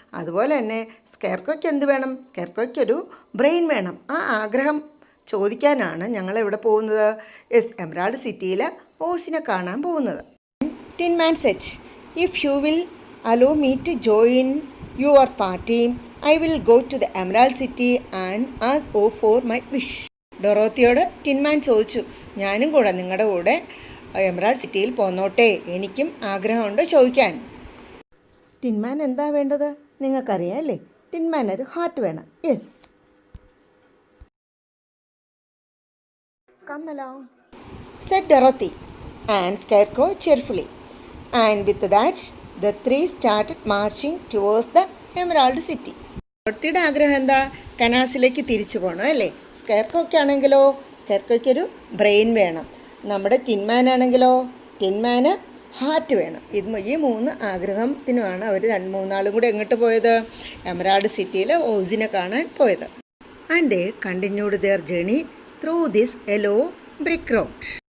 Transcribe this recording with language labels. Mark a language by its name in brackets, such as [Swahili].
[Malayalam] അതുപോലെ തന്നെ സ്കെയർക്രോയ്ക്ക് എന്ത് വേണം? സ്കെയർക്രോയ്ക്കൊരു ബ്രെയിൻ വേണം. ആ ആഗ്രഹം ചോദിക്കാനാണ് ഞങ്ങളിവിടെ പോകുന്നത്. യെസ്, എമറാൾഡ് സിറ്റിയിൽ ഓസിനെ കാണാൻ പോകുന്നത്. [English] Tin Man said, if you will allow me to join your party, I will go to the Emerald City and ask Oz for my wish. [Malayalam] ഡൊറോത്തിയോട് ടിൻമാൻ ചോദിച്ചു, ഞാനും കൂടെ നിങ്ങളുടെ കൂടെ എമറാൾഡ് സിറ്റിയിൽ പോന്നോട്ടെ, എനിക്കും ആഗ്രഹമുണ്ട് ചോദിക്കാൻ. ടിൻമാൻ എന്താ വേണ്ടത് നിങ്ങൾക്കറിയാം അല്ലേ? ടിൻമാൻ ഒരു ഹാർട്ട് വേണം. [English] Yes, come along, said Dorothy and Scarecrow cheerfully. And with that, the three started marching towards the Emerald City. [Malayalam] ഡോറത്തിയുടെ ആഗ്രഹം എന്താ? കനാസിലേക്ക് തിരിച്ചു പോകണം അല്ലേ? സ്കെയർക്രോയ്ക്ക് ആണെങ്കിലോ, സ്കെയർക്രോയ്ക്കൊരു ബ്രെയിൻ വേണം. നമ്മുടെ ടിൻമാനാണെങ്കിലോ, ടിൻമാന് ഹാർട്ട് വേണം. ഈ 3 ആഗ്രഹത്തിനുമാണ് അവർ 2-3 നാളും കൂടെ എങ്ങോട്ട് പോയത്? എമറാൾഡ് സിറ്റിയിൽ ഓസിനെ കാണാൻ പോയത്. [English] And they continued their journey through this yellow brick road.